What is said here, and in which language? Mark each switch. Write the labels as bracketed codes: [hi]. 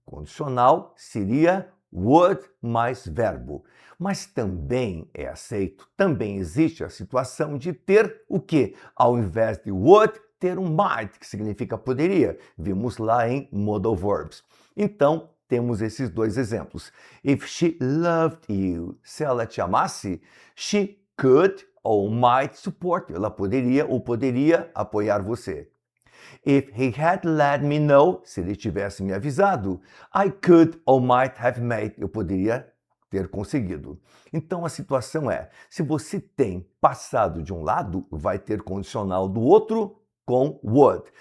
[pt] Condicional seria would mais verbo. Mas também é aceito, também existe a situação de ter o quê? Ao invés de would, ter um might, que significa poderia. Vimos lá em modal verbs. Então, temos esses 2 exemplos. [en] If she loved you, se ela te amasse, she could ou might support you. [pt] Ela poderia ou poderia apoiar você. If he had let me know, se ele tivesse me avisado, I could or might have made, eu poderia ter conseguido. Então a situação é, se você tem passado de um lado, vai ter condicional do outro com would.